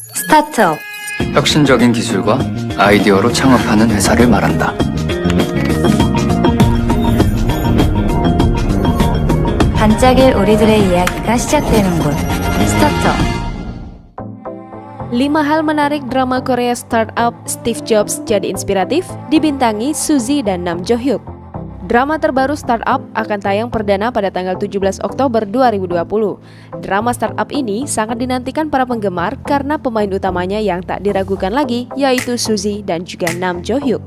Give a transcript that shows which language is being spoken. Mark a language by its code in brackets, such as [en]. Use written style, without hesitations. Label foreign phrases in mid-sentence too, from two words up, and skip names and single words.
[ko] 스타트업. 혁신적인 기술과 아이디어로 창업하는 회사를 말한다. 반짝일 우리들의 이야기가 시작되는 곳. 스타트업. [id] 5 hal menarik drama Korea startup Steve Jobs jadi inspiratif dibintangi Suzy dan Nam Jo Hyuk. Drama terbaru startup akan tayang perdana pada tanggal 17 Oktober 2020. Drama startup ini sangat dinantikan para penggemar karena pemain utamanya yang tak diragukan lagi yaitu Suzy dan juga Nam Jo Hyuk.